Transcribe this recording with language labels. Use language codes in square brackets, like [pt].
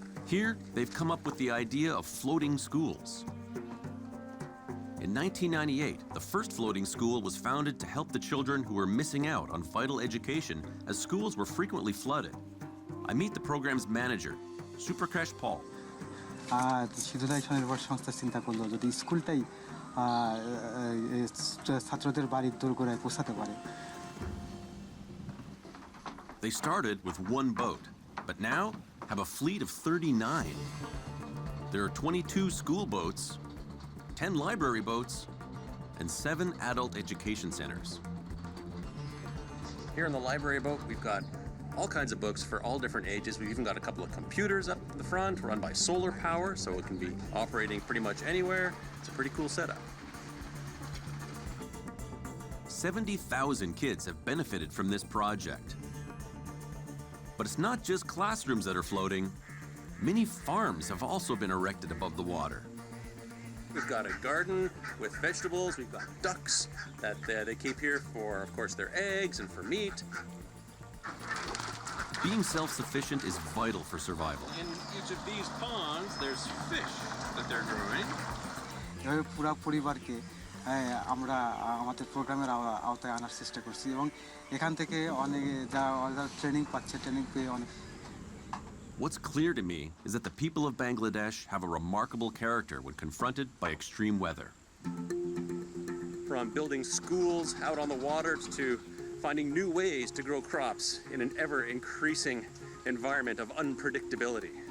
[en] Here, they've come up with the idea of floating schools. In 1998, the first floating school was founded to help the children who were missing out on vital education as schools were frequently flooded. I meet the program's manager, Suprakesh Paul. [bn] শিশুরা স্বনির্ভর সংস্থা চিন্তা করলো যদি স্কুলটাই ছাত্রদের বাড়ির দোরগোড়ায় পৌঁছাতে পারে। [en] They started with one boat, but now have a fleet of 39. There are 22 school boats, 10 library boats, and 7 adult education centers. Here in the library boat, we've got all kinds of books for all different ages. We've even got a couple of computers up the front run by solar power, so it can be operating pretty much anywhere. It's a pretty cool setup. 70,000 kids have benefited from this project. But it's not just classrooms that are floating. Many farms have also been erected above the water. We've got a garden with vegetables. We've got ducks that they keep here for, of course, their eggs and for meat. Being self-sufficient is vital for survival. In each of these ponds, there's fish that they're growing. [bn] এভাবে পুরো পরিবারকে আমরা আমাদের প্রোগ্রামের আওতায় আনার চেষ্টা করছি এবং এখান থেকে অনেকে যা ট্রেনিং পাচ্ছে ট্রেনিং পেয়ে অনেক। [en] What's clear to me is that the people of Bangladesh have a remarkable character when confronted by extreme weather. From building schools out on the water to finding new ways to grow crops in an ever-increasing environment of unpredictability.